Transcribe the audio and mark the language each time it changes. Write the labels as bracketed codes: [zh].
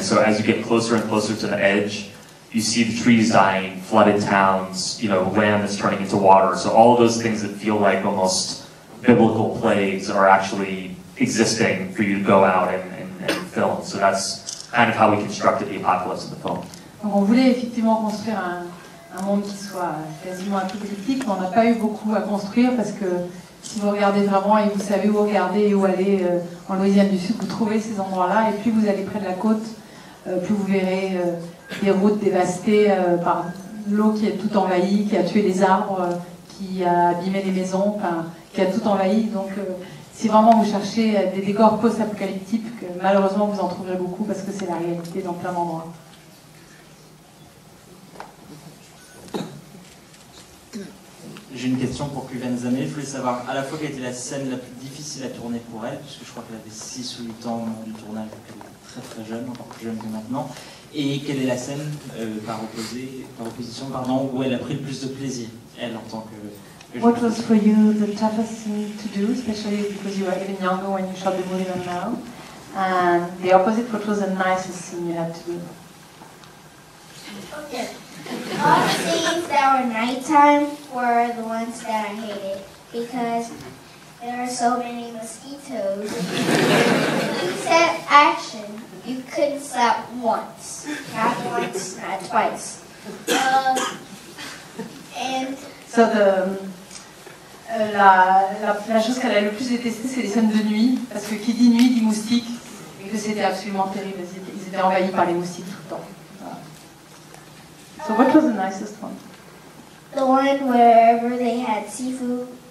[en] And so as you get closer and closer to the edge, you see the trees dying, flooded towns, land that's turning into water. So all of those things that feel like almost biblical plagues are actually existing for you to go out and film. So that's kind of how we constructed the apocalypse of the film. [fr] Donc on voulait effectivement construire un monde qui soit quasiment apocalyptique, mais on n'a pas eu beaucoup à construire parce que si vous regardez vraiment et vous savez où regarder et où aller en Louisiane du Sud, vous trouvez ces endroits-là, et plus vous allez près de la côte, plus vous verrez des routes dévastées par l'eau qui a tout envahi, qui a tué les arbres, qui a abîmé les maisons, qui a tout envahi. Donc si vraiment vous cherchez des décors post-apocalyptiques, malheureusement vous en trouverez beaucoup parce que c'est la réalité dans plein d'endroits. J'ai une question pour Kuven Zamé. Je voulais savoir à la fois quelle était la scène la plus difficile à tourner pour elle, puisque je crois qu'elle avait 6 ou 8 ans au moment du tournage, donc elle était très très jeune, encore plus jeune que maintenant. Et quelle est la scène, par opposition, où elle a pris le plus de plaisir, elle, en tant que [en] What was for you the toughest thing to do, especially because you were even younger when you shot the movie than now? And the opposite, what was the nicest thing you had to do? Okay. All the scenes that were nighttime were the ones that I hated because there are so many mosquitoes. You said action, you couldn't stop once. Not once, not twice. And So [fr] la chose qu'elle a le plus détestée, c'est les scènes de nuit, parce que qui dit nuit dit moustique, et que c'était absolument terrible. Ils étaient envahis par les moustiques tout le temps. Voilà. [en] So what was the nicest one? the one wherever they had seafood.